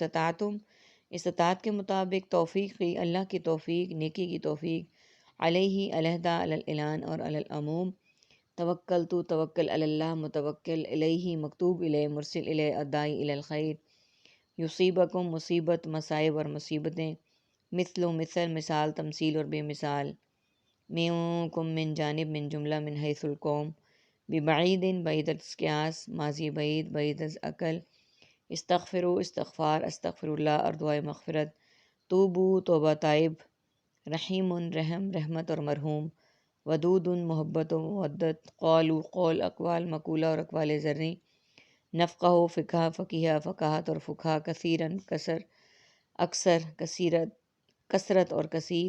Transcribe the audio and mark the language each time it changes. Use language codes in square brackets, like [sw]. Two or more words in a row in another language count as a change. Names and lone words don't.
[ur] استطاعتم، استطاعت کے مطابق، توفیقی اللہ کی توفیق، نیکی کی توفیق، علیہ علیحدہ، علی الاعلان اور علی العموم، توکل تو [ar] توکل علی اللہ، [ur] متوکل الیہ مکتوب الیہ مرسل الیہ [ar] الداعی الی الخیر، [ur] یصیبکم مصیبت مصائب اور مصیبتیں، مثل و مثل مثال تمثیل اور بے مثال، منکم من جانب من جملہ من حیث القوم، ببعید بعید از قیاس، ماضی بعید بعید از عقل، استغفروا استغفار استغفر اللہ اور دعائے مغفرت، توبو توبہ تائب، رحیم رحم رحمت اور مرحوم، ودود محبت و مودت، قالو قول اقوال مقولہ اور اقوال زرعی، نفقہ فقہ فقیہ فقاہت اور فقہ، کثیراً کثر اکثر، کثیرت کثرت اور کثیر۔